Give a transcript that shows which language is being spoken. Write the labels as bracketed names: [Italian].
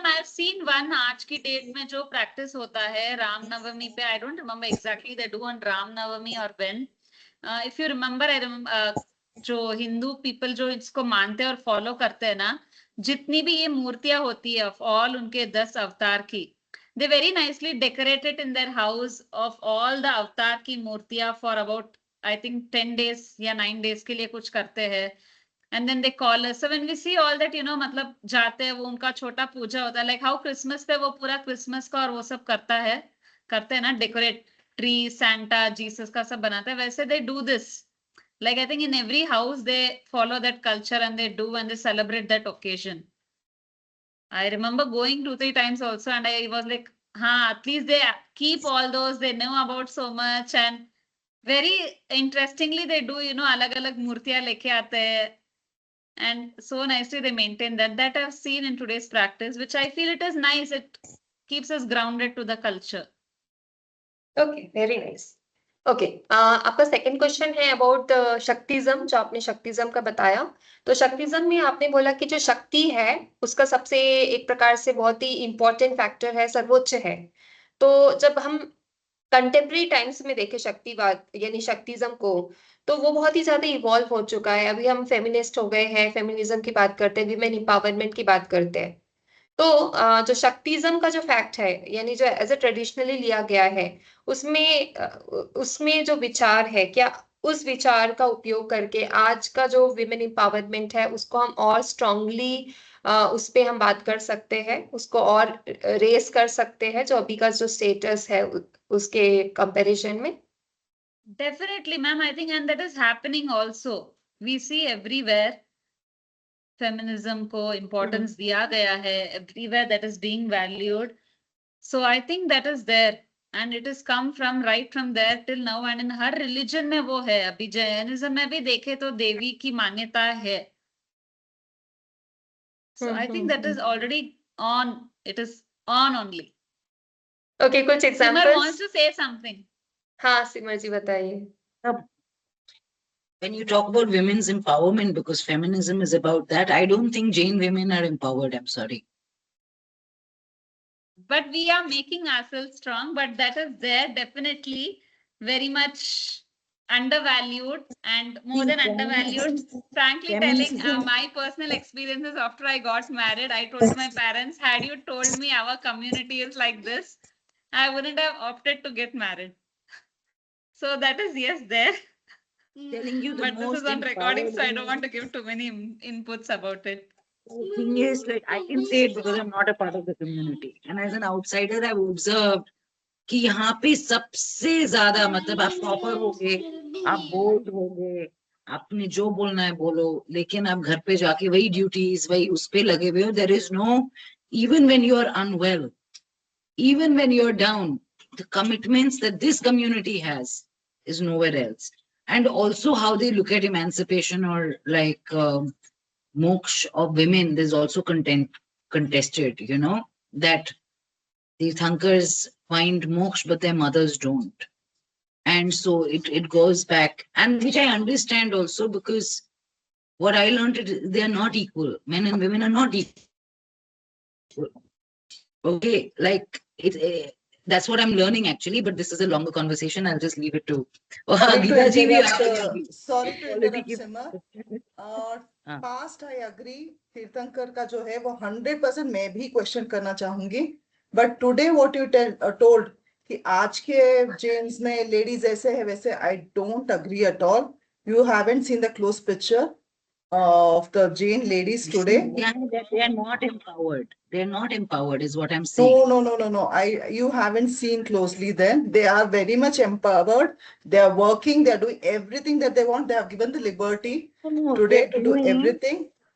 [English] I have seen one [Hindi] आज की date में जो प्रैक्टिस होता है रामनवमी पे, [English] I don't remember exactly they do on Ramnavami और when, if you remember, I remember [Hindi] जो हिंदू पीपल जो इसको मानते हैं और फॉलो करते हैं [English] ना, [Hindi] जितनी भी ये मूर्तियां होती है [English] of all [Hindi] उनके 10 अवतार की, [English] they very nicely decorated in their house of all the अवतार की मूर्तियां for about I think 10 days [Hindi] या 9 days के लिए कुछ करते हैं। [English] And then they call us. So when we see all that, you know, [Hindi] मतलब जाते हैं, वो उनका छोटा पूजा होता है, [English] like how Christmas [Hindi] पे वो पूरा क्रिसमस का और वो सब करते हैं ना, [English] decorate tree, Santa, [Hindi] जीसस का सब बनाते हैं, वैसे [English] they do this. Like I think in every house they follow that culture and they do and they celebrate that occasion. I remember going 2-3 times also and I was like, at least they keep all those, they know about so much and very interestingly they do, you know, [Hindi] अलग-अलग मूर्तियां लेके आते हैं. [English] And so nicely they maintain that I've seen in today's practice, which I feel it is nice. It keeps us grounded to the culture. Okay, very nice. [Hindi] Okay आपका second question है about शक्तिज्म, जो आपने शक्तिज्म का बताया। तो शक्तिज्म में आपने बोला कि जो शक्ति है उसका सबसे एक प्रकार से बहुत ही इंपॉर्टेंट फैक्टर है, सर्वोच्च है। तो जब हम कंटेम्प्रेरी टाइम्स में देखें शक्तिवाद यानी शक्तिज्म को, तो वो बहुत ही ज्यादा इवॉल्व हो चुका है। अभी हम फेमिनिस्ट हो गए हैं, फेमिनिज्म की बात करते हैं, विमेन एम्पावरमेंट की बात करते हैं। तो जो शक्तिज्म का जो फैक्ट है, यानी जो एज ए ट्रेडिशनली लिया गया है, उसमें जो विचार है, क्या उस विचार का उपयोग करके आज का जो विमेन एम्पावरमेंट है उसको हम और स्ट्रांगली उस पे हम बात कर सकते हैं, उसको और रेस कर सकते हैं जो अभी का जो स्टेटस है उसके कंपैरिजन में? [English] Definitely, ma'am. I think, and that is happening also. We see everywhere feminism [Hindi] को importance दिया गया है. [English] Everywhere that is being valued. So I think that is there, and it has come from right from there till now. And in [Hindi] हर religion में वो है. अभी Jainism में भी देखे तो देवी की मान्यता है. [English] So I think that is already on. It is on only. Okay, [Hindi] कुछ [English] Simar examples? wants to say something. [Hindi] हाँ सिमर जी बताइए. [English] When you talk about women's empowerment, because feminism is about that, I don't think Jain women are empowered. I'm sorry. But we are making ourselves strong, but that is there definitely very much undervalued, and more than undervalued. Frankly telling, my personal experiences after I got married, I told my parents, had you told me our community is like this, I wouldn't have opted to get married. So that is yes there. Telling you the But this is most on recording, empowered so I don't want to give too many inputs about it. The thing is, like, I can say it because I'm not a part of the community. And as an outsider, I've observed [Hindi] कि यहाँ पे सबसे ज्यादा मतलब आप topper होगे, आप board होगे, आपने जो बोलना है बोलो, लेकिन आप घर पे जाके वही ड्यूटीज वही उस पे लगे हुए हो. [English] There is no, even when you are unwell, even when you are down, the commitments that this community has is nowhere else. And also how they look at emancipation or like moksha of women, there's also contested, you know, that the Thankars find moksha but their mothers don't. And so it goes back, and which I understand also, because what I learned is they are not equal. Men and women are not equal. Okay, like that's what I'm learning actually, but this is a longer conversation. I'll just leave it to Geeta ji. Sorry to interrupt, Simar. Past I agree, [Hindi] तीर्थंकर का जो है वो 100% मैं भी question करना चाहूंगी. [English] but today what you told [Hindi] कि आज के जेन्स में लेडीज ऐसे है वैसे, [English] I don't agree at all. You haven't seen the close picture of the Jain ladies today. They are not empowered. They are not empowered, is what I'm saying. No. You haven't seen closely. Then they are very much empowered. They are working. They are doing everything that they want. They have given the liberty today to do everything.